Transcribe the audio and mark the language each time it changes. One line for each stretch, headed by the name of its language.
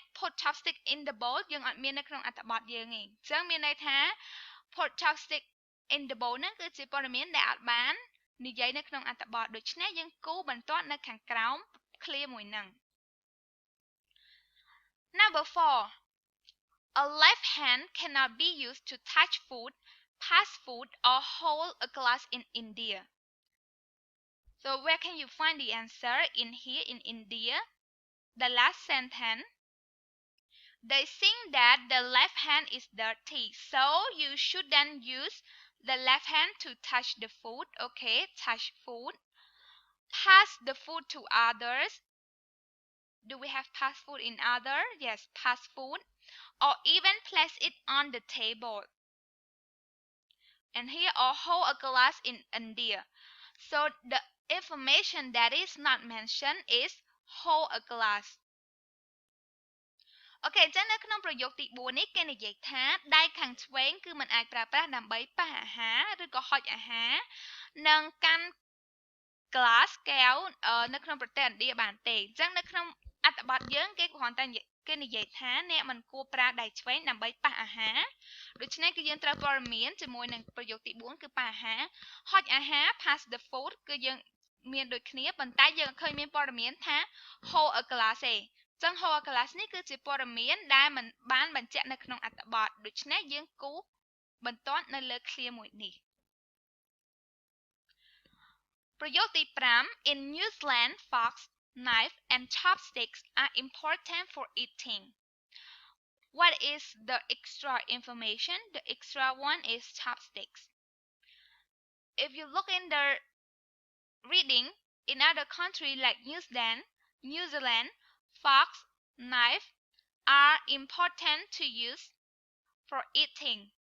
English: put chopstick in the bowl
Khmer: យើងអត់មាននៅក្នុងអត្ថបទយើងទេអញ្ចឹងមានន័យថា put chopstick in the bowl ហ្នឹងគឺជាព័ត៌មានដែលអត់បាននិយាយនៅក្នុងអត្ថបទដូច្នេះយើងគូបន្ទាត់នៅខាងក្រោម clear មួយហ្នឹង
English: Number 4 A left hand cannot be used to touch food, pass food or hold a glass in India. So where can you find the answer in here in India? The last sentence. They think that the left hand is dirty, so you shouldn't use the left hand to touch the food. Okay, touch food. Pass the food to others. Do we have pass food in other? Yes, pass food. Or even place it on the table. And here, or hold a glass in India. So the information that is not mentioned is hold a glass.
Khmer: អូខេអញ្ចឹងនៅក្នុងប្រយោគទី4នេះគេនិយាយថាដៃខាងឆ្វេងគឺមិនអាចប្រើប្រាស់ដើម្បីប៉ះអាហារឬក៏ហុចអាហារនិងកាន់ glass កែវនៅក្នុងប្រទេសឥណ្ឌាបានទេអញ្ចឹងនៅក្នុងអត្ថបទយើងគេគ្រាន់តែគេនិយាយថាអ្នកមិនគួរប្រើដៃឆ្វេងដើម្បីប៉ះអាហារ ដូច្នេះគឺយើងត្រូវព័ត៌មានជាមួយនឹងប្រយោគទី4គឺប៉ះអាហារហុចអាហារ
English: pass the food
Khmer: គឺយើងមានដូចគ្នាប៉ុន្តែយើងឃើញមានព័ត៌មានថា
English: hold a glass
Khmer: ទេចឹង hold a glass នេះគឺជាព័ត៌មានដែលមិនបានបញ្ជាក់នៅក្នុងអត្ថបទដូច្នេះយើងគូបន្ទាត់នៅលើ clear មួយនេះប្រយោគទី5
English: In New Zealand forks, knife and chopsticks are important for eating. What is the extra information? The extra one is chopsticks. If you look in the reading in other countries like New Zealand, forks, knife are important to use for eating.